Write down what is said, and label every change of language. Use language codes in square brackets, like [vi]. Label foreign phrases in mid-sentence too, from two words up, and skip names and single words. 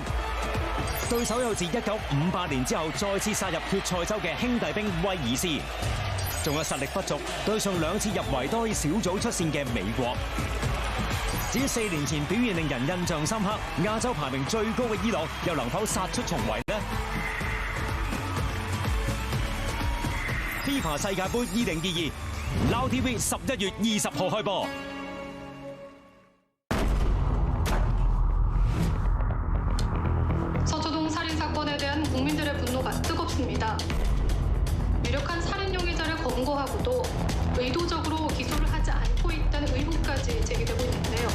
[yue] 對手有自1958年之後再次殺入決賽周嘅兄弟兵威爾斯，仲有實力不足對上2次入維多利小組出線嘅美國。至於4年前表現令人印象深刻、亞洲排名最高嘅伊朗，又能否殺出重圍呢？FIFA 世界盃2022 Now TV 11月20號開播。 [ko] 서초동 살인사건에 대한 국민들의 분노가 뜨겁습니다. 유력한 살인 용의자를 검거하고도 의도적으로 기소를 하지 않고 있다는 의혹까지 제기되고 있는데요.